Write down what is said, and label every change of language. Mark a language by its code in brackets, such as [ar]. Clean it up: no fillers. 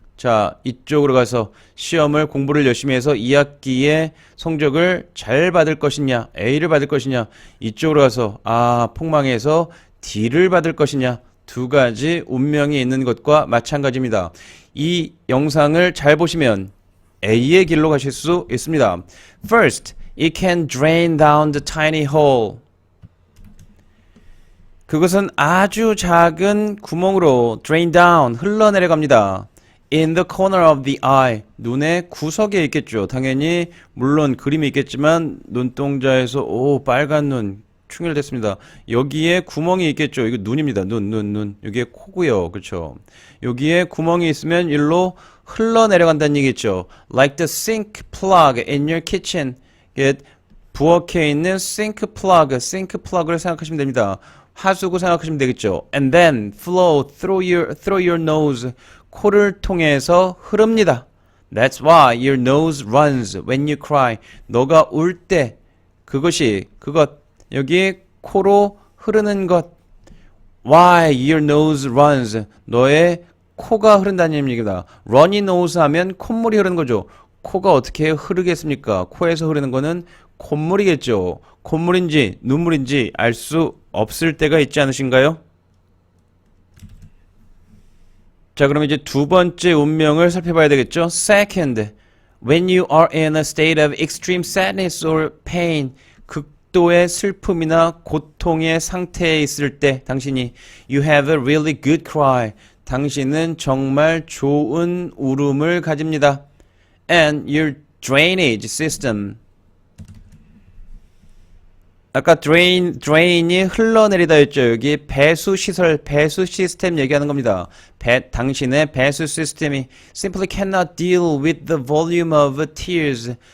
[ko] 자, 이쪽으로 가서 시험을 공부를 열심히 해서 2학기에 성적을 잘 받을 것이냐, A를 받을 것이냐, 이쪽으로 가서 폭망해서 D를 받을 것이냐, 두 가지 운명이 있는 것과 마찬가지입니다. 이 영상을 잘 보시면 A의 길로 가실 수 있습니다. [en] First, it can drain down the tiny hole. [ko] 그것은 아주 작은 구멍으로 [en] drain down, [ko] 흘러내려갑니다. [en] In the corner of the eye, [ko] 눈의 구석에 있겠죠. 당연히 물론 그림이 있겠지만 눈동자에서 빨간 눈 충혈됐습니다. 여기에 구멍이 있겠죠. 이거 눈입니다. 눈. 여기에 코고요. 그렇죠. 여기에 구멍이 있으면 일로 흘러내려간다는 얘기겠죠. [en] Like the sink plug in your kitchen. [ko] 부엌에 있는 sink plug를 생각하시면 됩니다. 하수구 생각하시면 되겠죠. [en] And then flow through your nose. [ko] 코를 통해서 흐릅니다. [en] That's why your nose runs when you cry. [ko] 너가 울 때 그것 여기 코로 흐르는 것. [en] Why your nose runs. [ko] 너의 코가 흐른다는 얘기입니다. runny nose 하면 콧물이 흐르는 거죠. 코가 어떻게 흐르겠습니까? 코에서 흐르는 거는 콧물이겠죠. 콧물인지 눈물인지 알 수 없을 때가 있지 않으신가요? 자, 그럼 이제 두 번째 운명을 살펴봐야 되겠죠? [en] Second, when you are in a state of extreme sadness or pain, [ko] 극도의 슬픔이나 고통의 상태에 있을 때 당신이 [en] you have a really good cry, [ko] 당신은 정말 좋은 울음을 가집니다. [en] And your drainage system, [ko] 아까 drain이 흘러내리다 했죠. 여기 배수 시스템 얘기하는 겁니다. 당신의 배수 시스템이 [en] simply cannot deal with the volume of tears.